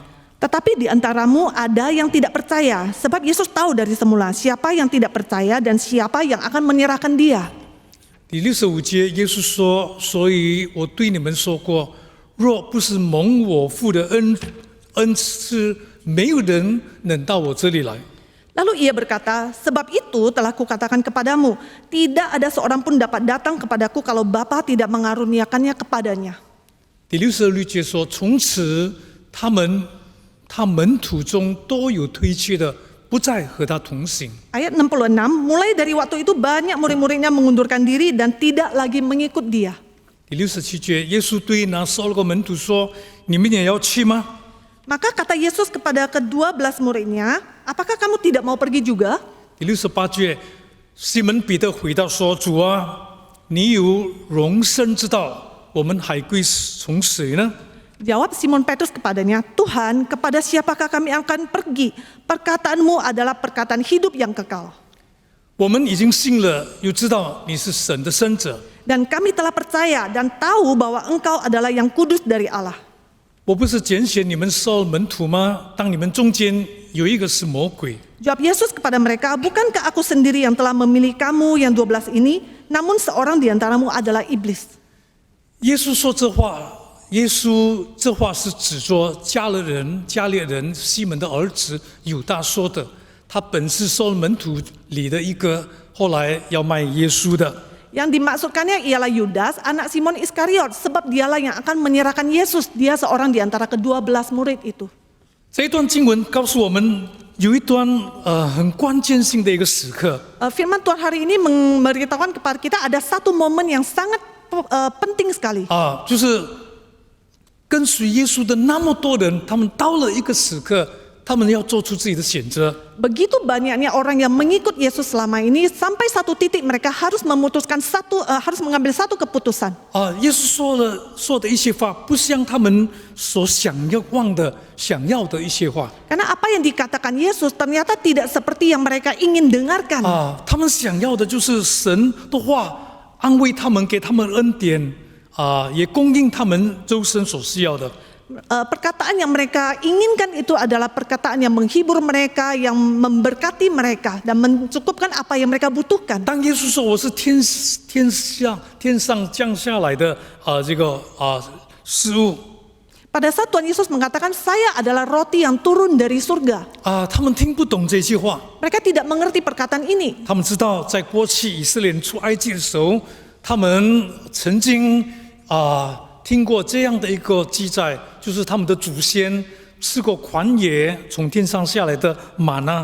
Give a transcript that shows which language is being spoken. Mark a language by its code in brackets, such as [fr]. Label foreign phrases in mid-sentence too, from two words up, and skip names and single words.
[id] Tetapi di antaramu ada yang tidak percaya, sebab Yesus tahu dari semula siapa yang tidak percaya dan siapa yang akan menyerahkan dia. [zh] 第65节，耶稣说：“所以我对你们说过，若不是蒙我父的恩赐，没有人能到我这里来。” [id] Lalu ia berkata, sebab itu telah kukatakan kepadamu, tidak ada seorang pun dapat datang kepadaku kalau Bapa tidak mengaruniakannya kepadanya. [zh] 第66节说：“从此他门徒中都有推却的，不再和他同行。” [id] Ayat 66, mulai dari waktu itu banyak murid-muridnya mengundurkan diri dan tidak lagi mengikut dia. [zh] 第67节，耶稣对那12个门徒说：“你们也要去吗？” [id] Maka kata Yesus kepada ke-12 muridnya, apakah kamu tidak mau pergi juga? [zh] 第68节，西门彼得回答说：“主啊，你有永生之道，我们还归从谁呢？” [id] Jawab Simon Petrus kepadanya, Tuhan, kepada siapakah kami akan pergi? Perkataanmu adalah perkataan hidup yang kekal. [zh] 我们已经信了，又知道你是神的生者。 [id] Dan kami telah percaya dan tahu bahwa engkau adalah yang kudus dari Allah. [zh] 我不是拣选你们12门徒吗？当你们中间有一个是魔鬼。 [id] Jawab Yesus kepada mereka, bukankah aku sendiri yang telah memilih kamu yang 12 ini? Namun seorang di antaramu adalah iblis. [zh] 耶稣说这话，耶稣这话是指着加略人西门的儿子犹大说的。他本是12门徒里的一个，后来要卖耶稣的。 [id] Yang dimaksudkannya ialah Yudas, anak Simon Iskariot, sebab dialah yang akan menyerahkan Yesus. Dia seorang di antara ke-12 murid itu. [zh] 这一段经文告诉我们，有一段很关键性的一个时刻。 [id] Firman Tuhan hari ini memberitahukan kepada kita ada satu momen yang sangat penting sekali. [zh] 就是跟随耶稣的那么多人，他们到了一个时刻，他们要做出自己的选择。 [id] Begitu banyaknya orang yang mengikut Yesus selama ini, sampai satu titik mereka harus memutuskan harus mengambil satu keputusan. [zh] 耶稣说的一些话，不像他们所想要的一些话。 [id] Karena apa yang dikatakan Yesus ternyata tidak seperti yang mereka ingin dengarkan. [zh] 他们想要的就是神的话，安慰他们，给他们恩典，也供应他们周身所需要的。 [id] Perkataan yang mereka inginkan itu adalah perkataan yang menghibur mereka, yang memberkati mereka dan mencukupkan apa yang mereka butuhkan. [zh] 当耶稣说我是天上降下来的这个食物， [id] Pada saat Tuhan Yesus mengatakan saya adalah roti yang turun dari surga, [zh] 他们听不懂这句话。 [id] mereka tidak mengerti perkataan ini. [zh] 他们知道，在过去以色列人出埃及的时候，他们曾经听过这样的一个记载，就是他们的祖先吃过旷野从天上下来的玛纳。